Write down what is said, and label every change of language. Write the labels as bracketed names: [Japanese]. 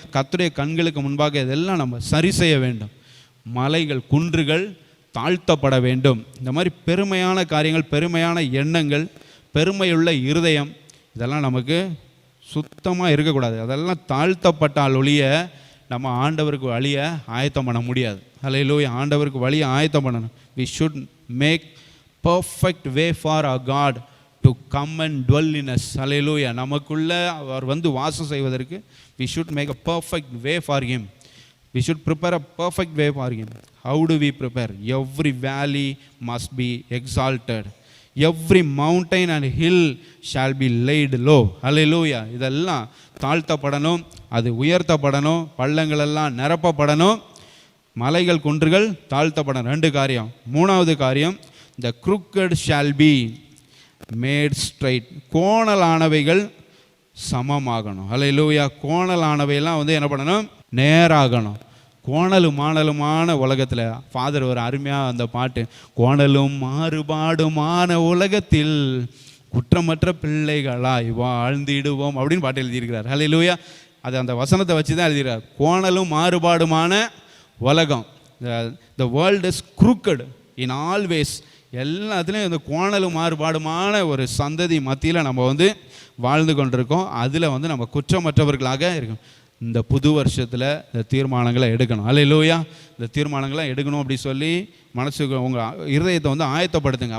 [Tamil] கர்த்தருடைய கண்களுக்கு முன்பாக இதெல்லாம் நம்ம சரி செய்ய வேண்டும். மலைகள் குன்றுகள் தாழ்த்தப்பட வேண்டும். இந்த மாதிரி பெருமையான காரியங்கள், பெருமையான எண்ணங்கள், பெருமையுள்ள இருதயம், இதெல்லாம் நமக்கு சுத்தமாக இருக்கக்கூடாது. அதெல்லாம் தாழ்த்தப்பட்டால் ஒழிய நம்ம ஆண்டவருக்கு வழியை ஆயத்தம் பண்ண முடியாது. ஹல்லேலூயா. ஆண்டவருக்கு வழியை ஆயத்தம் பண்ணணும். [English] we should make perfect way for our God to come and dwell in us. Hallelujah. [Tamil] நமக்குள்ள அவர் வாசம் செய்வதற்கு [English] we should make a perfect way for him. We should prepare a perfect way for him. How do we prepare? Every valley must be exalted. Every mountain and hill shall be laid low. Hallelujah. [Tamil] இதெல்லாம் தாழ்த்தப்படணும், அது உயர்த்தப்படணும், பள்ளங்கள் எல்லாம் நிரப்பப்படணும், மலைகள் குன்றுகள் தாழ்த்தப்படணும். 2 காரியம். 3வது காரியம், [English] the crooked shall be made straight. [Tamil] கோணலானவைகள் சமமாகணும். ஹல்லேலூயா. கோணலானவையெல்லாம் என்ன பண்ணணும், நேராகணும். கோணலும் மாணலுமான உலகத்தில் ஃபாதர் ஒரு அருமையாக அந்த பாட்டு, கோணலும் மாறுபாடுமான உலகத்தில் குற்றமற்ற பிள்ளைகளாய் வாழ்ந்திடுவோம் அப்படின்னு பாட்டு எழுதியிருக்கிறார். ஹல்லேலூயா. அது அந்த வசனத்தை வச்சு தான் எழுதியிருக்கார். கோணலும் மாறுபாடுமான உலகம். [English] the world is crooked in all ways. [Tamil] எல்லாத்துலேயும் இந்த கோணலும் மாறுபாடுமான ஒரு சந்ததி மத்தியில் நம்ம வாழ்ந்து கொண்டிருக்கோம். அதில் நம்ம குற்றமற்றவர்களாக இருக்கோம். இந்த புது வருஷத்தில் இந்த தீர்மானங்களை எடுக்கணும். ஹல்லேலூயா. இந்த தீர்மானங்களை எடுக்கணும் அப்படி சொல்லி மனசுக்கு உங்கள் இருதயத்தை ஆயத்தப்படுத்துங்க.